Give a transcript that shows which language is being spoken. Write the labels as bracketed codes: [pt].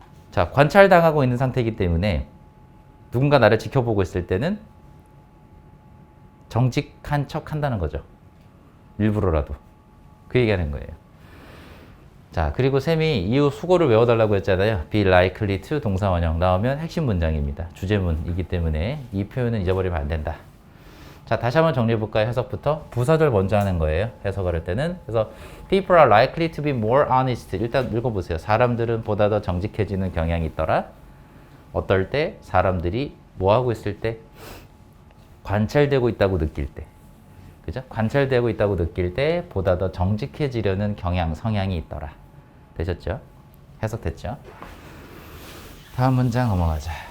[ko] 자, 관찰당하고 있는 상태이기 때문에 누군가 나를 지켜보고 있을 때는 정직한 척 한다는 거죠. 일부러라도. 그 얘기하는 거예요. 자, 그리고 쌤이 이후 수고를 외워달라고 했잖아요. [en] be likely to [ko] 동사 원형 나오면 핵심 문장입니다. 주제문이기 때문에 이 표현은 잊어버리면 안 된다. 자, 다시 한번 정리해볼까요? 해석부터. 부사절 먼저 하는 거예요. 해석을 할 때는. [en] 그래서 people are likely to be more honest. [ko] 일단 읽어보세요. 사람들은 보다 더 정직해지는 경향이 있더라. 어떨 때? 사람들이 뭐 하고 있을 때? 관찰되고 있다고 느낄 때. 그죠? 관찰되고 있다고 느낄 때 보다 더 정직해지려는 경향, 성향이 있더라. 되셨죠? 해석됐죠? 다음 문장 넘어가자.